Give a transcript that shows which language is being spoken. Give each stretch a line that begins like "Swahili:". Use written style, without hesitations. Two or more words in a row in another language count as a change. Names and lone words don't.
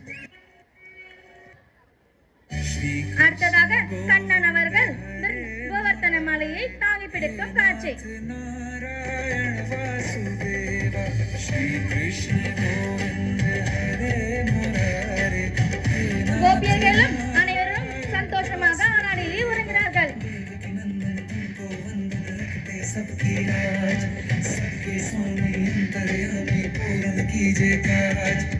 Tamil: அடுத்ததாக கண்ணன் அவர்கள் கோவர்த்தன மலையை தாங்கி பிடிக்கும் காட்சி. கோபியர்களும் அனைவரும் சந்தோஷமாக ஆனாடிலே உறங்கினார்கள்.
Hindi: सबकी लाज, सबके स्वामी अंतर्यामी पूर्ण कीजिए काज।